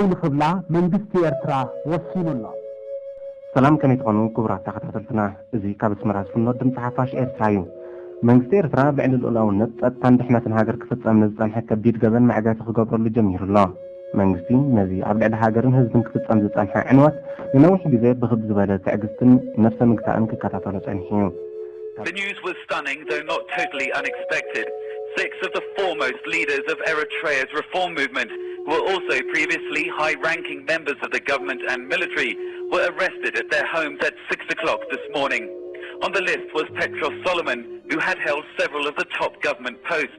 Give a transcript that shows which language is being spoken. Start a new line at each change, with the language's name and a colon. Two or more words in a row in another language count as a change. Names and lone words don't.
Tigrinya: ንኽብላ መንግስቲ ኤርትራ ወሲኑላ ሰላም ከመይ ትኾኑ ክቡራት ተኸታተልትና እዚ ካብ ኣስመራ ዝፍኖ ድምፂ ሓፋሽ ኤርትራ እዩ መንግስቲ ኤርትራ ልዕሊ ልኡላውነት ጸጥታን ድሕነትን ሃገር ክፍጸም ንዝጸንሐ ከቢድ ገበን ማዕጋቲ ክገብረሉ ጀሚሩ ኣሎ መንግስቲ ነዚ ኣብ ልዕሊ ሃገርን ህዝብን ክፍጸም ዝጸንሐ ዕንወት ንነዊሕ ግዜ ብኽብ ዝበለ ትዕግስትን ነፍሰ ምግታእን ክከታተሎ ጸኒሑ እዩ
English: The news was stunning, though not totally unexpected. 6 of the foremost leaders of Eritrea's reform movement, who were also previously high-ranking members of the government and military, were arrested at their homes at 6 o'clock this morning. On the list was Petros, who had held several of the top government posts.